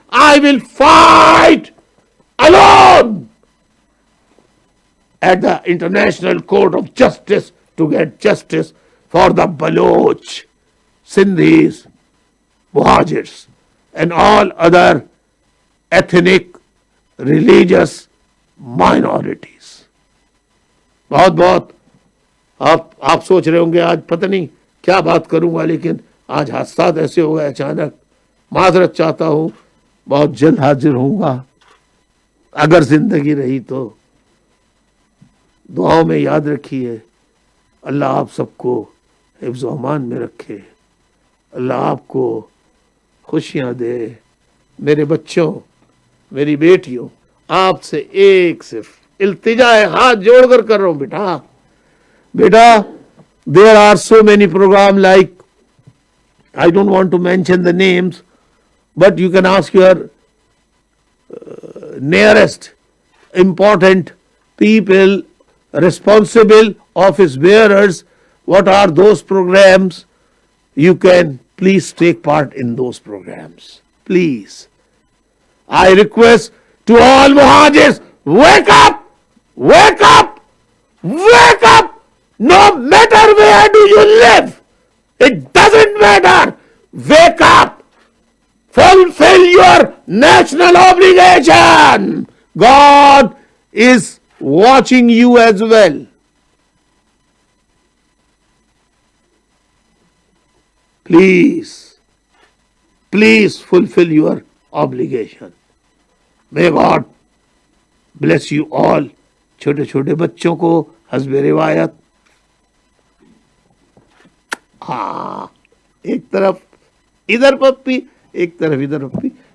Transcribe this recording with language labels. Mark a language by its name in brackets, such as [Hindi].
[English] I will fight alone at the International Court of Justice to get justice for the Baloch, Sindhis, Muhajirs, and all other ethnic, religious minorities. [Hindi] बहुत बहुत आप सोच रहे होंगे आज पता नहीं क्या बात करूंगा, लेकिन आज हादसा ऐसे हो गए अचानक. माजरत चाहता हूं, बहुत जल्द हाजिर होऊंगा. अगर जिंदगी रही तो दुआओं में याद रखिए. अल्लाह आप सबको हिफ्ज़ व अमान में रखे. अल्लाह आपको खुशियां दे. मेरे बच्चों, मेरी बेटियों, आपसे एक सिर्फ इल्तिजा है, हाथ जोड़कर कर रहा हूं बेटा. [English] There are so many programs, like I don't want to mention the names, but you can ask your nearest important people, responsible office bearers, what are those programs. You can please take part in those programs. Please. I request to all Muhajirs, wake up! Wake up! Wake up! No matter where do you live, it doesn't matter. Wake up! Fulfill your national obligation. God is watching you as well. Please fulfill your obligation. May God bless you all. [Hindi] छोटे छोटे बच्चों को हस्बे रिवायत. हाँ, एक तरफ इधर पप्पी, एक तरफ इधर पप्पी.